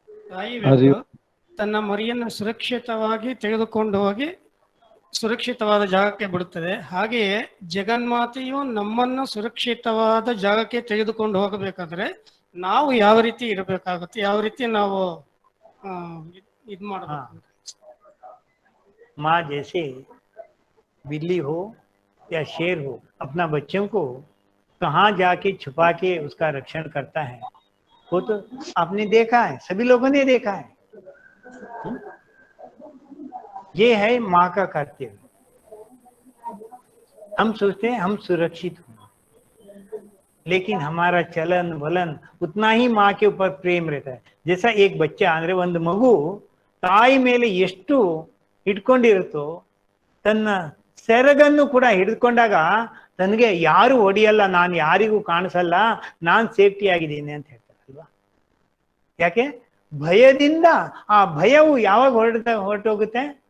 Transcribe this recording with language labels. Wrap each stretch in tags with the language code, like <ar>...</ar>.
<kn>ತಾಯಿ ತನ್ನ ಮರಿಯನ್ನು ಸುರಕ್ಷಿತವಾಗಿ ತೆಗೆದುಕೊಂಡು ಹೋಗಿ ಸುರಕ್ಷಿತವಾದ ಜಾಗಕ್ಕೆ ಬಿಡುತ್ತದೆ. ಹಾಗೆಯೇ ಜಗನ್ಮಾತೆಯು ನಮ್ಮನ್ನು ಸುರಕ್ಷಿತವಾದ ಜಾಗಕ್ಕೆ ತೆಗೆದುಕೊಂಡು ಹೋಗಬೇಕಾದ್ರೆ ನಾವು ಯಾವ ರೀತಿ ಇರಬೇಕಾಗುತ್ತೆ, ಯಾವ ರೀತಿ ನಾವು ಇದು ಮಾಡಬೇಕು?</kn> <hi>माँ जैसे बिल्ली हो या शेर हो अपना बच्चों को कहाँ जाके छुपा के उसका रक्षण करता है, वो तो आपने देखा है, सभी लोगों ने देखा है। ये है माँ का कर्तव्य। हम सोचते हैं हम सुरक्षित हों, लेकिन हमारा चलन वलन उतना ही माँ के ऊपर प्रेम रहता है। जैसा एक बच्चा</hi> <kn>ಅಂದ್ರೆ ಒಂದು ಮಗು ತಾಯಿ ಮೇಲೆ ಎಷ್ಟು ಹಿಡ್ಕೊಂಡಿರುತ್ತೋ ತನ್ನ ಸೆರಗನ್ನು ಕೂಡ ಹಿಡ್ಕೊಂಡಾಗ ತನಗೆ ಯಾರು ಹೊಡಿಯಲ್ಲ, ನಾನು ಯಾರಿಗೂ ಕಾಣಿಸಲ್ಲ, ನಾನು ಸೇಫ್ಟಿ ಆಗಿದ್ದೀನಿ ಅಂತ ಹೇಳ್ತಾರೆ ಅಲ್ವಾ? ಯಾಕೆ? ಭಯದಿಂದ. ಆ ಭಯವು ಯಾವಾಗ ಹೊರಟೋಗುತ್ತೆ?</kn>